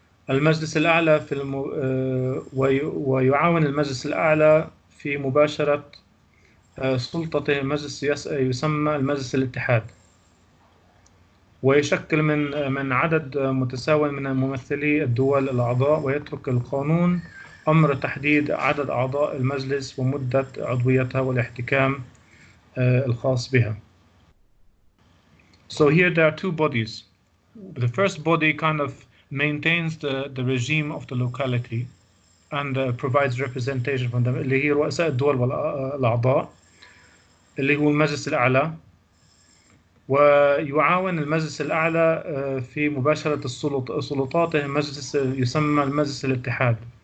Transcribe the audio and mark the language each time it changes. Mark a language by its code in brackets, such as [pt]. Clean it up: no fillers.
[ar] المجلس الأعلى ويعاون المجلس الأعلى في مباشرة سلطته المجلس يسمى المجلس الاتحاد، ويشكل من عدد متساوي من ممثلي الدول الأعضاء، ويترك القانون أمر تحديد عدد أعضاء المجلس ومدة عضويتها والاحتكام الخاص بها. [en] So here there are two bodies. The first body kind of maintains the regime of the locality and provides representation from them، [ar] اللي هي رؤساء الدول والأعضاء، اللي هو المجلس الأعلى. ويعاون المجلس الأعلى في مباشرة سلطاته مجلس يسمى المجلس الاتحاد.